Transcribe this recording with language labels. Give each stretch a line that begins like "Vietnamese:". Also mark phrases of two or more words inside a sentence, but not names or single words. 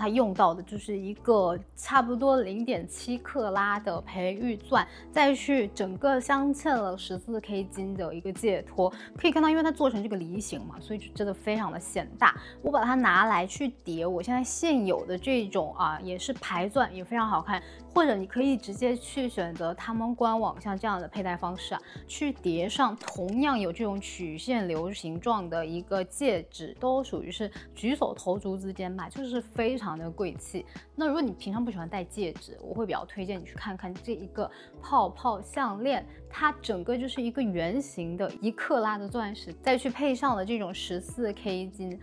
Chinese: 它用到的就是一个差不多0.7克拉的培育钻，再去整个鑲嵌了14K 金的一個戒托。可以看到，因為它做成這個梨形嘛，所以就真的非常的顯大。我把它拿來去疊我現在現有的這種也是牌鑽，也非常好看。或者你可以直接去選擇他們官網像這樣的佩戴方式去疊上同樣有這種曲線流形狀的一個戒指，都屬於是舉手投足之間買，就是非常的貴氣。那如果你平常不喜歡戴戒指，我會比較推薦你去看看這一個泡泡項鏈，它整個就是一個圓形的1克拉的鑽石，再去配上了這種14K 金。